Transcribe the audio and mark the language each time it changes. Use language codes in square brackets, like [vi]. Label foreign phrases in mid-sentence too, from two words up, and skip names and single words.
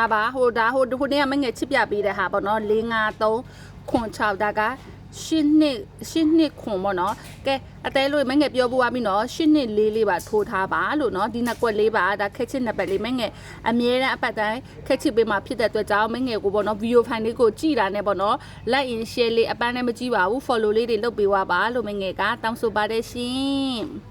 [my] ပါဟိုနေ့ကမငယ်ချစ်ပြပေးတဲ့ဟာပေါ့နော်4 5 3ခွန်6ဒါကရှင်းနှစ်ခွန်ပေါ့နော်ကဲအသေးလို့မငယ်ပြောပြပြီနော်ရှင်းနှစ်လေးပါထိုးထားပါလို့နော်ဒီနှစ်ကွက်လေးပါဒါခက်ချစ်နှစ်ပတ်လေးမငယ်အမြဲတမ်းအပတ်တိုင်းခက်ချစ်ပေးမှာဖြစ်တဲ့အတွက်ကြောင့်မငယ်ကိုပေါ့နော်ဗီဒီယိုဖိုင်လေးကိုကြည်တာနဲ့ပေါ့နော် [en] like and share [my] လေးအပန်းနဲ့မကြည့်ပါဘူး follow လေးတွေလုပ်ပေးပါလို့မငယ်ကတောင်းဆိုပါတယ်ရှင်